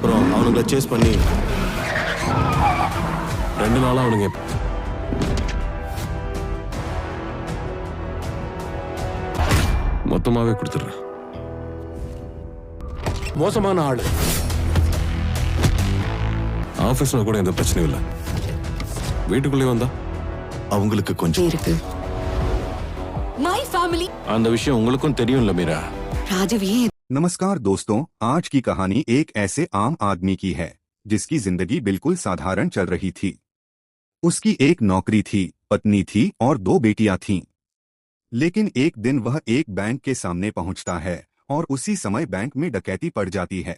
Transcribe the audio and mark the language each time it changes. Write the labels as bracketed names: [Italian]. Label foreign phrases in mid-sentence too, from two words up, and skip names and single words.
[Tamil] அப்புறம் அவனுங்களை சேஸ் பண்ணி 2 நாளா அவனுங்க மொத்தமாவே கொடுத்துடுறேன். மோசமான ஆளு. ஆபீஸ்ல கூட எந்த பிரச்சனையும் இல்லை. வீட்டுக்குள்ளே வந்தா அவங்களுக்கு கொஞ்சம் இருக்கு. [English] My family. [Tamil] அந்த விஷயம் உங்களுக்கும் தெரியும்ல மீரா. [Hindi] राजीव ये नमस्कार दोस्तों, आज की कहानी एक ऐसे आम आदमी की है जिसकी जिंदगी बिल्कुल साधारण चल रही थी। उसकी एक नौकरी थी, पत्नी थी और 2 बेटियां थीं। लेकिन एक दिन वह एक बैंक के सामने पहुंचता है और उसी समय बैंक में डकैती पड़ जाती है।